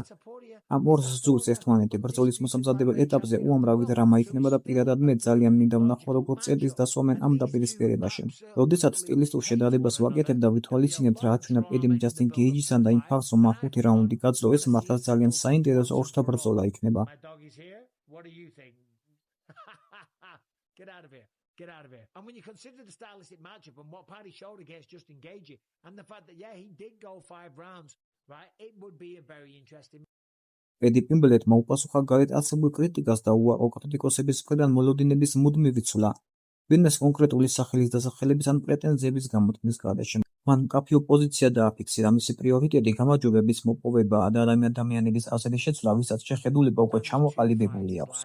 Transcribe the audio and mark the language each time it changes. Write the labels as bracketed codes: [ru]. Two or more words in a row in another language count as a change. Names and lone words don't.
[ka] ამ ორ ზურს ერთმანეთი ბრძოლის მოსამზადებელ ეტაპზე უამრავი დრამა იქნება და პირადად მე ძალიან მინდა ვნახო, როგორ წერტილს დასვამენ ამ დაპირისპირებაში. როდესაც სტილისტურ შედარებას ვაკეთებ და ვითვალისწინებთ რა აჩვენა პედიმ ჯასტინ გეიჯისთან და იმ ფარს რომ 5 რაუნდი გაძლო, ეს მართლაც ძალიან საინტერესო ორთა ბრძოლა იქნება. [en] Get out of here. And when you consider the stylistic matchup and what Paddy showed against Justin Gaethje, and the fact that, yeah, he did go 5 rounds, right, it would be a very interesting. [ka] პედი პიმბლეტმა უპასუხა გარეთ არსებულ კრიტიკას და უარყო კრიტიკოსების მხრიდან მოლოდინების მუდმივი ცვლა. ვინმეს კონკრეტული სახელის დასახელების ან პრეტენზიების გამოთქმის გარეშე. მან მკაფიო პოზიცია დააფიქსირა, მისი პრიორიტეტი გამარჯვებების მოპოვებაა და ადამიანების აზრის შეცვლა, ვისაც შეხედულება უკვე ჩამოყალიბებული აქვს.